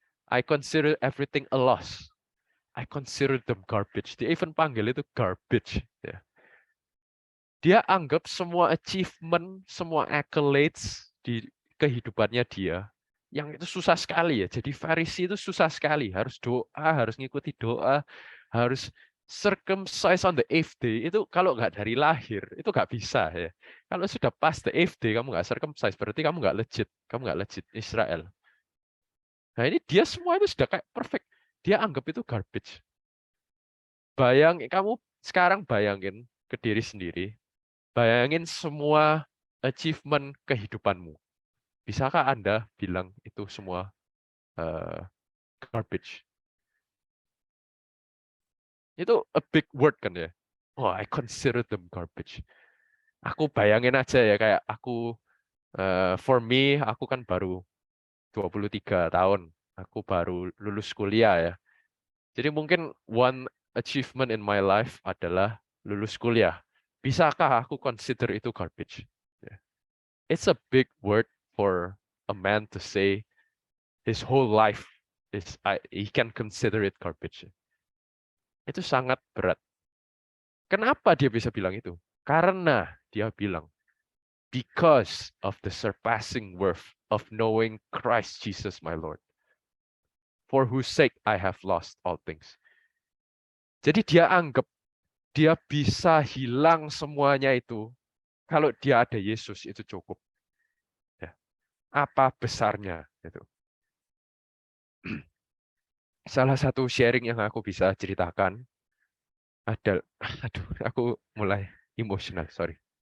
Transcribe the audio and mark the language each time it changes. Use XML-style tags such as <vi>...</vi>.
<en>I consider everything a loss. I consider them garbage.</en> <id>Dia even panggil itu garbage. Ya. Dia anggap semua achievement, semua accolades di kehidupannya dia, yang itu susah sekali ya. Jadi Farisi itu susah sekali. Harus doa, harus ngikuti doa, harus</id> <en>circumcise on the eighth day.</en> <id>Itu kalau nggak dari lahir, itu nggak bisa ya. Kalau sudah pas</id> <en>the eighth day,</en> <id>kamu nggak circumcise, berarti kamu nggak legit. Kamu nggak legit Israel. Nah ini dia semua itu sudah kayak perfect. Dia anggap itu garbage. Kamu sekarang bayangin ke diri sendiri, bayangin semua achievement kehidupanmu. Bisakah Anda bilang itu semua garbage? Itu</id> <en>a big word</en> <id>kan ya.</id> <en>Oh, I consider them garbage.</en> <id>Aku bayangin aja ya kayak aku</id> <en>for me</en> <id>aku kan baru 23 tahun. Aku baru lulus kuliah ya. Jadi mungkin</id> <en>one achievement in my life</en> <id>adalah lulus kuliah. Bisakah aku consider itu garbage? Ya.</id> <en>It's a big word for a man to say his whole life he can consider it garbage.</en> <id>Itu sangat berat. Kenapa dia bisa bilang itu? Karena dia bilang,</id> <en>because of the surpassing worth of knowing Christ Jesus my Lord, for whose sake I have lost all things.</en> <id>Jadi dia anggap dia bisa hilang semuanya itu kalau dia ada Yesus itu cukup. Ya. Apa besarnya itu? Salah satu sharing yang aku bisa ceritakan aduh, aku mulai emosional, sorry.</id>